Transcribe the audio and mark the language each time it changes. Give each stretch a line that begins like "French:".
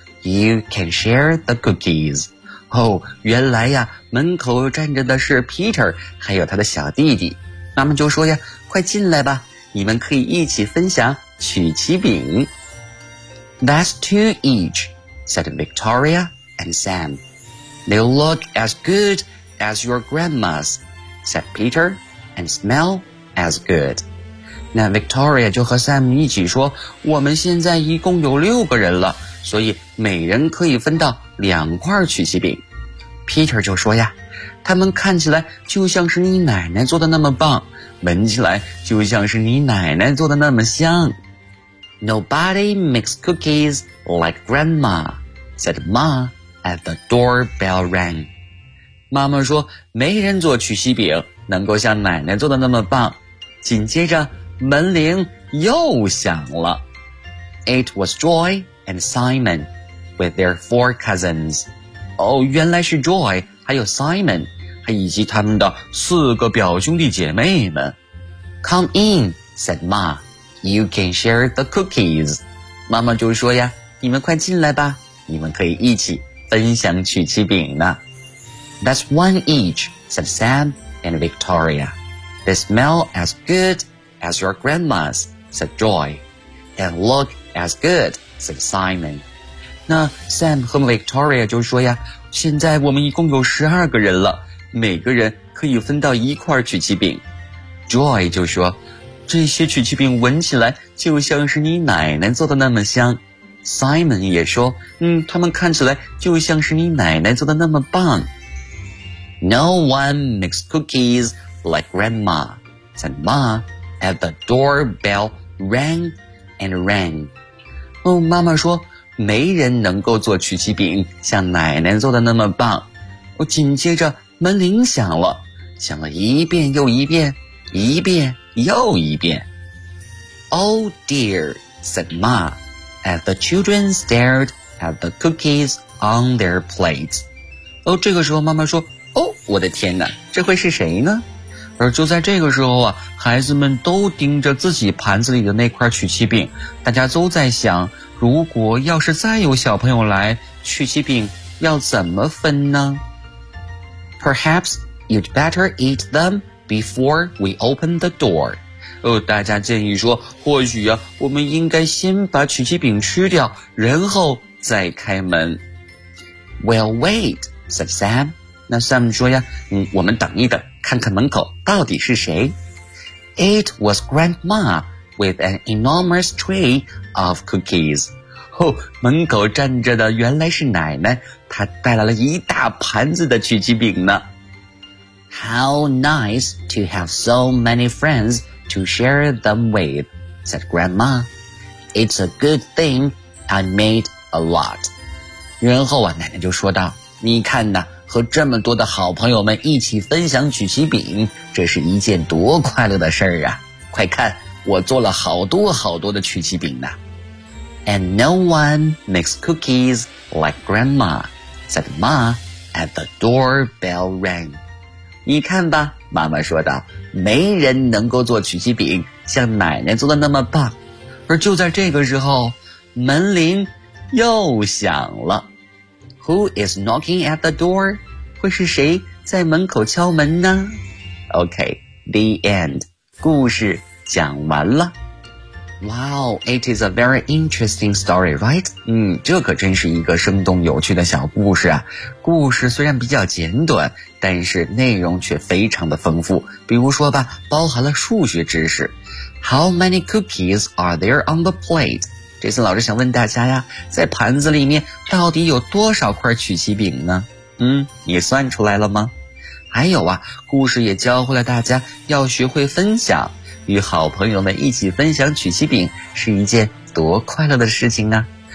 English: You can share the cookies.
Chinese: 哦，原来呀，门口站着的是 Peter 还有他的小弟弟。妈妈就说呀，快进来吧，你们可以一起分享曲奇饼。
English: That's two each, said Victoria and Sam. They look as good as your grandma's, said Peter, and smell as good.
Chinese: 那 Victoria 就和 Sam 一起说，我们现在一共有六个人了，所以每人可以分到两块曲奇饼。 Peter 就说呀，他们看起来就像是你奶奶做的那么棒，闻起来就像是你奶奶做的那么香。
English: Nobody makes cookies like grandma, said Ma as the doorbell rang.
Chinese: 妈妈说，没人做曲奇饼能够像奶奶做的那么棒。紧接着，门铃又响了。
English: It was Joy and Simon with their four cousins.
Chinese: 哦，原来是 Joy 还有 Simon, 还以及他们的四个表兄弟姐妹们。
English: Come in, said Ma. You can share the cookies.
Chinese: 妈妈就说呀，你们快进来吧，你们可以一起分享曲奇饼呢。
English: That's one each, said Sam and Victoria. They smell as good as your grandma's, said Joy. And look as good, said Simon.
Chinese: 那 Sam 和 Victoria 就说呀，现在我们一共有十二个人了，每个人可以分到一块曲奇饼。 Joy 就说，这些曲奇饼闻起来就像是你奶奶做的那么香。 Simon 也说，他们看起来就像是你奶奶做的那么棒。
English: No one makes cookies like grandma, said Ma as the doorbell rang and rang.
Chinese: 哦，妈妈说，没人能够做曲奇饼像奶奶做的那么棒。哦，紧接着门铃响了，响了一遍又一遍，一遍又一遍。
English: Oh dear, said Ma, as the children stared at the cookies on their plates.
Chinese: 哦，这个时候妈妈说，哦，我的天哪，这会是谁呢？而就在这个时候啊，孩子们都盯着自己盘子里的那块曲奇饼，大家都在想，如果要是再有小朋友来，曲奇饼要怎么分呢？
English: Perhaps you'd better eat them. Before we open the door.
Chinese: 哦，大家建议说，或许啊，我们应该先把曲奇饼吃掉，然后再开门。
English: We'll wait, said Sam.
Chinese: 那 Sam 说呀，我们等一等，看看门口到底是谁。
English: It was Grandma with an enormous tray of cookies.
Chinese: 哦，门口站着的原来是奶奶，她带来了一大盘子的曲奇饼呢。
English: How nice to have so many friends to share them with, said Grandma. It's a good thing I made a lot.
Chinese: 然后啊，奶奶就说道，你看呢，和这么多的好朋友们一起分享曲奇饼，这是一件多快乐的事儿啊。快看，我做了好多好多的曲奇饼呢。
English: And no one makes cookies like Grandma, said Ma as the doorbell rang.
Chinese: 你看吧，妈妈说道，没人能够做曲奇饼像奶奶做的那么棒。而就在这个时候，门铃又响了。
English: Who is knocking at the door?
Chinese: 会是谁在门口敲门呢？
English: OK, the end.
Chinese: 故事讲完了。
English: Wow, it is a very interesting story, right?
Chinese: 这可真是一个生动有趣的小故事啊。故事虽然比较简短，但是内容却非常的丰富，比如说吧，包含了数学知识。
English: How many cookies are there on the plate?
Chinese: 这次老师想问大家呀，在盘子里面到底有多少块曲奇饼呢？你算出来了吗？还有啊，故事也教会了大家要学会分享，与好朋友们一起分享曲奇饼是一件多快乐的事情啊。